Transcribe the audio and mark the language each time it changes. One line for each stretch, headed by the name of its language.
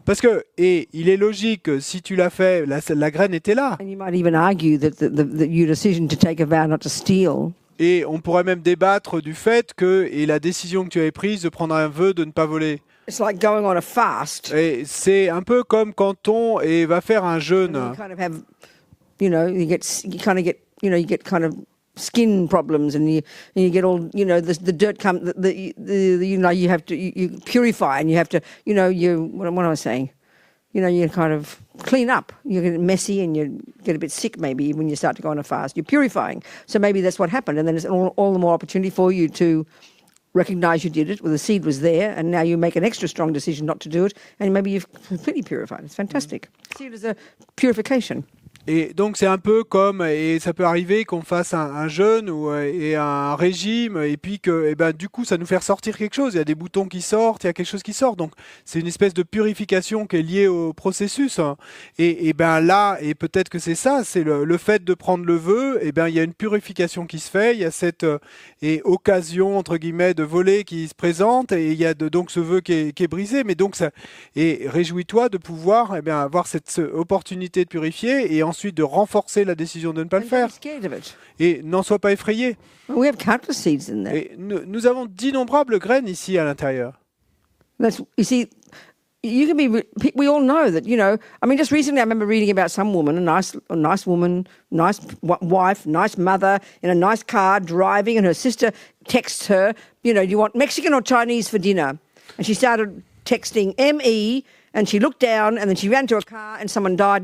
French: Parce que, et il est logique, si tu l'as fait, la graine était là.
English: and you might even argue that your decision to take a vow not to steal
French: Et on pourrait même débattre du fait que, et la décision que tu avais prise de prendre un vœu de ne pas voler.
English: it's like going on a fast.
French: Et c'est un peu comme quand on va faire un jeûne.
English: You kind of have, you get kind of skin problems, and you get all, the dirt come, you have to you purify, and you have to, what am I saying? You kind of clean up. You get messy and you get a bit sick maybe when you start to go on a fast. You're purifying. So maybe that's what happened. And then it's all the more opportunity for you to recognize you did it, well, the seed was there, and now you make an extra strong decision not to do it, and maybe you've completely purified. It's fantastic. See it as a purification.
French: Et donc c'est un peu comme, et ça peut arriver qu'on fasse un jeûne et un régime, et puis que du coup ça nous fait ressortir quelque chose, il y a des boutons qui sortent, il y a quelque chose qui sort, donc c'est une espèce de purification qui est liée au processus, hein. Et là, et peut-être que c'est ça, c'est le fait de prendre le vœu, il y a une purification qui se fait, il y a cette occasion entre guillemets de voler qui se présente, et il y a donc ce vœu qui est brisé, mais donc ça, et réjouis-toi de pouvoir avoir cette opportunité de purifier, et ensuite de renforcer la décision de ne pas le
English: And
French: faire.
English: don't be scared of it.
French: Et n'en sois pas effrayé.
English: We have countless seeds in there.
French: Et nous avons d'innombrables graines ici à l'intérieur.
English: You see, you can be. We all know that. I mean, just recently, I remember reading about some woman, a nice woman, nice wife, nice mother, in a nice car driving, and her sister texts her, do you want Mexican or Chinese for dinner? And she started texting ME, and she looked down, and then she ran to a car, and someone died.